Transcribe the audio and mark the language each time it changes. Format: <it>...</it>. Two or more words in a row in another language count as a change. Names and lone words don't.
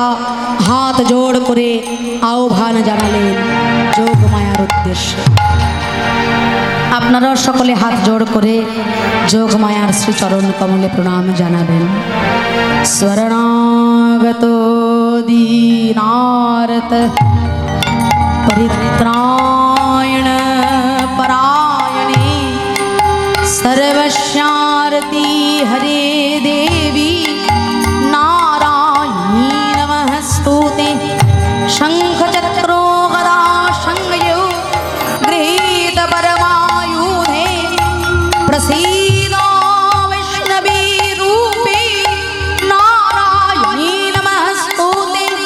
<bn>হাত জোড় করে আহ্বান জানালেন যোগ মায়ার উদ্দেশ্যে। আপনারাও সকলে হাত জোড় করে যোগ মায়ার শ্রীচরণ কমলে প্রণাম জানাবেন।</bn> <sa>স্মরণাগত দীনার্ত परित्रायण परायणे सर्वस्यार्ति हरे देवी नारायणी नमस्तुते। शंख चक्रो गदा संगयो गृहीत परमायुधे प्रसीदो वैष्णवी रूपे नारायणी नमस्तुते।</sa>